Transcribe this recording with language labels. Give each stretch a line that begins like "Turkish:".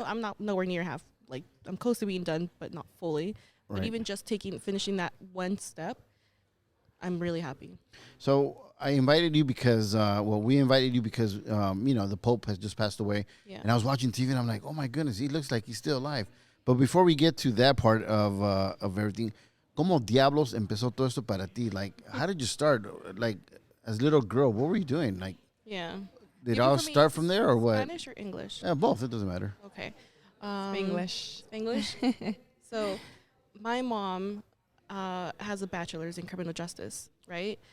English: No, I'm not nowhere near half. Like I'm close to being done, but not fully. But Right. even just finishing that one step, I'm really happy. So I invited you because, we invited you because, the Pope has just passed away. Yeah. And I was watching TV and I'm like, oh my goodness, he looks like he's still alive. But before we get to that part of everything,
Spanish: ¿cómo diablos empezó todo esto para ti?
English: Like, how did you start? Like, as a little girl, what were you doing? Like, Yeah. did it You all prefer me start from there or what? Spanish or English? Yeah, both. It doesn't matter. Okay. English. English. So, my mom has a bachelor's in criminal justice, right?